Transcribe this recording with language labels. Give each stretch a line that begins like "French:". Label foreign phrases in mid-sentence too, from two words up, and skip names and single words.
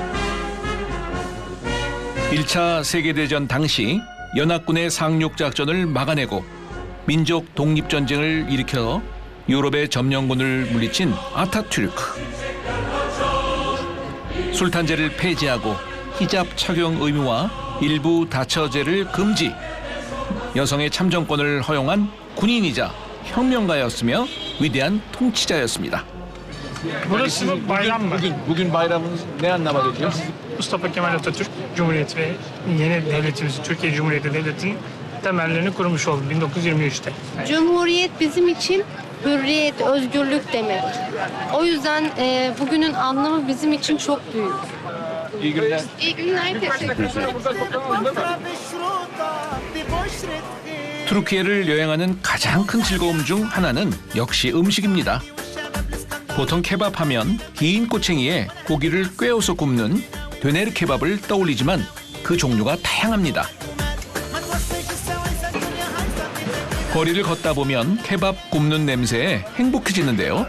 Korean: 1차 세계대전 당시 연합군의 상륙작전을 막아내고 민족 독립전쟁을 일으켜 유럽의 점령군을 물리친 아타투르크. 술탄제를 폐지하고 히잡 착용 의무와 일부 다처제를 금지. 여성의 참정권을 허용한 군인이자 혁명가였으며 위대한 통치자였습니다.
Turkish: Burası bayram mı? Bugün bayramımız ne anlama geliyor? Mustafa Kemal Atatürk Cumhuriyeti ve yeni devletimiz Türkiye Cumhuriyeti Devleti'nin temellerini kurmuş oldu 1923'te. Cumhuriyet bizim için hürriyet, özgürlük demek. O yüzden bugünün anlamı bizim için çok büyük. İyi günler. İyi günler, teşekkür ederim.
Korean: 투르키예를 여행하는 가장 큰 즐거움 중 하나는 역시 음식입니다. 보통 케밥하면 긴 꼬챙이에 고기를 꿰어서 굽는 드네르 케밥을 떠올리지만 그 종류가 다양합니다. 거리를 걷다 보면 케밥 굽는 냄새에 행복해지는데요.